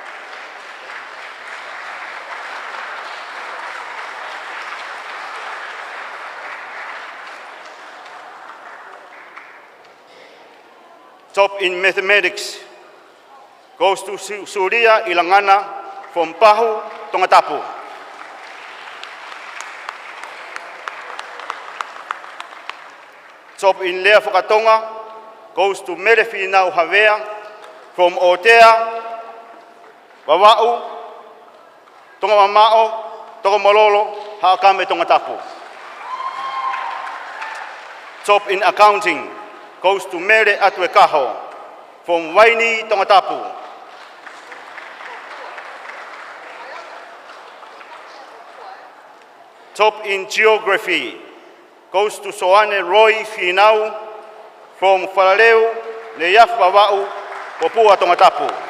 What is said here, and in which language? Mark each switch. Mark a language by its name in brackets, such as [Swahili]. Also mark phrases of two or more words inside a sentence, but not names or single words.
[English] Top in mathematics goes to Surya Ilangana from Pahu, Tongatapu. Top in Lea Whakatonga goes to Merefinau Havea from Otea, Wawa'u, Tonga Mamao, Tonga Malolo, Haakame Tongatapu. Top in accounting goes to Mere Atwekaho from Waini, Tongatapu. Top in geography goes to Soane Roy Finau from Pilolevu, Leaf Wawa'u, Popua Tongatapu.